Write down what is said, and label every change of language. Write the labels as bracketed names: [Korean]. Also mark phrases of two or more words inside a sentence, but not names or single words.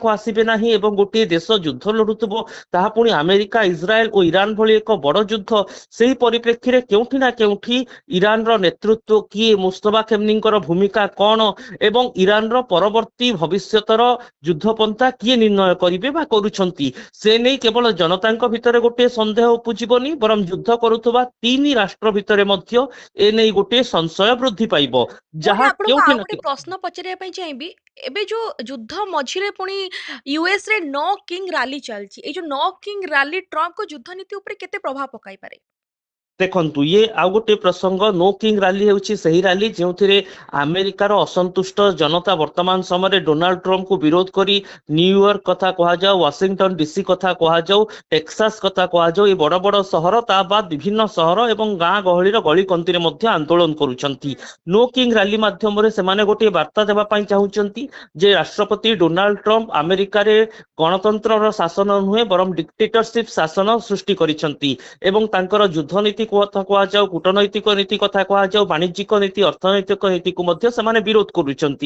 [Odia] ଆସିବେ ନାହିଁ ଏବଂ ଗୋଟିଏ ଦେଶ ଯୁଦ୍ଧ ଲଢୁଥିବ ତାହା ପୁଣି ଆମେରିକା ଇସ୍ରାଏଲ ଓ ଇରାନ ଭଳି ଏକ ବଡ ଯୁଦ୍ଧ ସେହି ପରିପ୍ରେକ୍ଷୀରେ କେଉଁଠି ନା କେଉଁଠି ଇରାନର ନେତୃତ୍ୱ କିଏ ମୁସ୍ତଫା ଖେମନିଙ୍କର ଭୂମିକା କଣ ଏବଂ ଇରାନର ପରବର୍ତ୍ତୀ ଭବିଷ୍ୟତର ଯୁଦ୍ଧପନ୍ଥା କିଏ ନିର୍ଣ୍ଣୟ କରିବେ ବା କରୁଛନ୍ତି ସେ ନେଇ କେବଳ ଜନତାଙ୍କ ଭିତରେ ଗୋଟିଏ ସନ୍ଦେହ ଉପୁଜିବନି ବରଂ ଯୁଦ୍ଧ କରୁଥିବା ତିନି ରାଷ୍ଟ୍ର ଭିତରେ ମଧ୍ୟ ଏ ନେଇ ଗୋଟିଏ ସଂଶୟ ବୃଦ୍ଧି ପାଇବ ଯାହା କେଉଁଠି ନା ପ୍ରଶ୍ନ ପଚାରିବା ପାଇଁ ଚାହିଁବି ଏବେ ଯୋଉ ଯୁଦ୍ଧ ମଝିରେ ପୁଣି ୟୁଏସ ରେ [English] No King [Odia] ରାଲି ଚାଲିଛି ଏଇ ଯୋଉ [English] No King [Odia] ରାଲି ଟ୍ରମ୍ପଙ୍କ ଯୁଦ୍ଧ ନୀତି ଉପରେ କେତେ ପ୍ରଭାବ ପକାଇ ପାରେ ଦେଖନ୍ତୁ ଇଏ ଆଉ ଗୋଟେ ପ୍ରସଙ୍ଗ [English] No King [Odia] ରାଲି ହେଉଛି ସେହି ରାଲି ଯେଉଁଥିରେ ଆମେରିକାର ଅସନ୍ତୁଷ୍ଟ ଜନତା ବର୍ତ୍ତମାନ ସମୟରେ ଡୋନାଲ୍ଡ ଟ୍ରମ୍ପକୁ ବିରୋଧ କରି ନ୍ୟୁୟର୍କ କଥା କୁହାଯାଉ ୱାସିଂଟନ ଡିସି କଥା କୁହାଯାଉ ଟେକ୍ସାସ କଥା କୁହାଯାଉ ଏ ବଡ ବଡ ସହର ତା ବାଦ ବିଭିନ୍ନ ସହର ଏବଂ ଗାଁ ଗହଳିର ଗଳିକନ୍ତିରେ ମଧ୍ୟ ଆନ୍ଦୋଳନ କରୁଛନ୍ତି [English] No King [Odia] ରାଲି ମାଧ୍ୟମରେ ସେମାନେ ଗୋଟିଏ ବାର୍ତ୍ତା ଦେବା ପାଇଁ ଚାହୁଁଛନ୍ତି ଯେ ରାଷ୍ଟ୍ରପତି ଡୋନାଲ୍ଡ ଟ୍ରମ୍ପ ଆମେରିକାରେ ଗଣତନ୍ତ୍ରର ଶାସନ ନୁହେଁ ବରଂ ଡିକ୍ଟେଟରସିପ ଶାସନ ସୃଷ୍ଟି କରିଛନ୍ତି ଏବଂ ତାଙ୍କର ଯୁଦ୍ଧ ନୀତି କଥା କୁହାଯାଉ, କୂଟନୈତିକ ନୀତି କଥା କୁହାଯାଉ, ବାଣିଜ୍ୟିକ ନୀତି, ଅର୍ଥନୈତିକ ନୀତିକୁ ମଧ୍ୟ ସେମାନେ ବିରୋଧ କରୁଛନ୍ତି।